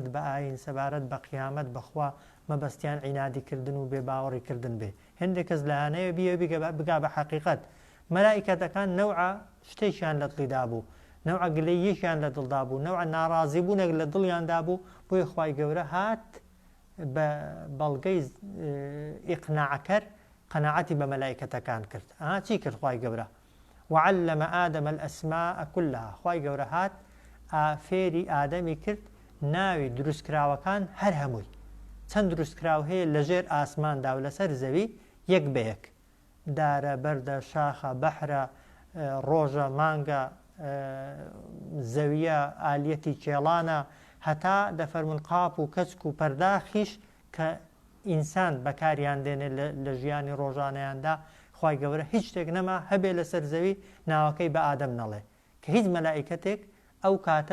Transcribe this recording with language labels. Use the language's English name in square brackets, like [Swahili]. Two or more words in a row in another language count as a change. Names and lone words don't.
[Central Kurdish] بە ئاین سەبارەت بە قیامەت بەخوا مەبەستیان عینادیکردن و بێ باوەڕیکردن بێ هەندێک کەس لەیانەیە بیە بگا بە حەقیقەت مەلایکەتەکان نەوعە شتێکیان لە دڵیدا بوو نەوعە گلەییەکیان لە دڵدا بوو نەوعە ناڕازی بوونێک لە دڵیاندا بوو بۆیە خوای گەورە هات بە بەڵگەی ئیقناعکەر قەناعەتی بە مەلایکەتەکان کرد چی کرد خوای گەورە [Arabic] وعلم آدم الأسماء كلها [Central Kurdish] خوای گەورە هات فێری ئادەمی کرد ناوی دروستکراوەکان هەر هەمووی چەند دروستکراو هەیە لەژێر ئاسماندا و لەسەر زەوی یەک بەیەک دارە بەردە شاخە بەحرە ڕۆژە مانگە زەویە ئالیەتی کێڵانە هەتا دەفەرمون قاپ و کەچک و پەرداخیش کە ئینسان بەکاریان دێنێت لە ژیانی ڕۆژانەیاندا خوای گەورە هیچ شتێک نەما هەبێ لەسەر زەوی ناوەکەی بە ئادەم نەڵێ کە هیچ مەلایکەتێک ئەو کاتە